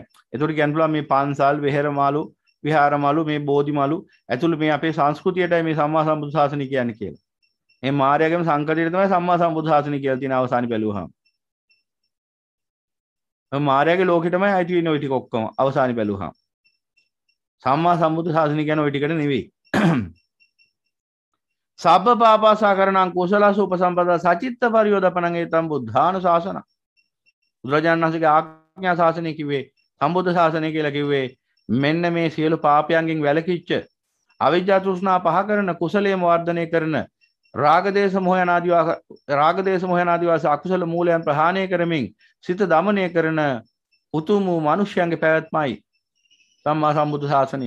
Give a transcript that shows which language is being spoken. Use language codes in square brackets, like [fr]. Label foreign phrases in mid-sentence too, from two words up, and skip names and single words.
[si] ඒකට කියන්න පුළුවන් මේ පන්සල්, වෙහෙරමාලු, විහාරමාලු, මේ බෝධිමාලු ඇතුළු මේ අපේ සංස්කෘතියටයි මේ සම්මා සම්බුද්ධ ශාසනය කියන්නේ කියලා. මේ මාර්යාගම සංකතියේ තමයි සම්මා සම්බුද්ධ ශාසනය කියලා තියෙන අවසානි බැලුවහම. මාර්යාගේ ලෝකෙටමයි අයිති වෙන්නේ ওই ටික ඔක්කොම අවසානි බැලුවහම. සම්මා සම්බුද්ධ ශාසනය කියන්නේ ওই ටිකට නෙවෙයි. [pi] සබ්බ පාපසා කරණං කුසලස උපසම්පදා සචිත්ත පරියෝදපණං ඒතම් බුද්ධාන ශාසන. [si] බුදුරජාණන් වහන්සේගේ ආඥා ශාසනය කිව්වේ සම්බුද්ධ ශාසනය කියලා කිව්වේ මෙන්න මේ සියලු පාපයන්ගෙන් වැළකීච්ච අවිජ්ජා තෘෂ්ණා පහ කරන කුසලයේම වර්ධනය කරන රාගදේශ මොහයන් ආදී වාස අකුසල මූලයන් ප්‍රහාණය කරමින් සිත දමනය කරන උතුම් වූ මිනිස්යන්ගේ පැවැත්මයි සම්මා සම්බුද්ධ ශාසනය.